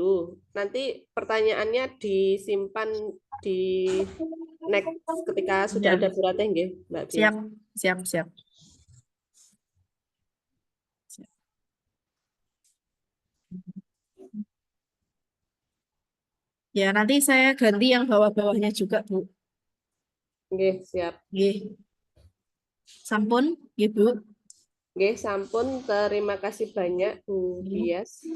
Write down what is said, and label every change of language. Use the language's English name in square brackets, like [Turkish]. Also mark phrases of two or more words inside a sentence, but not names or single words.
[Indonesian] Nanti pertanyaannya disimpan di next ketika sudah Ya. ada suratnya, nggih, Mbak Bias. Siap. Ya, nanti saya ganti yang bawah-bawahnya juga, Bu. Nggih, siap. [Javanese] Nggih. Sampun, nggih, Bu. Nggih, sampun. [Indonesian] Terima kasih banyak, Bu Bias.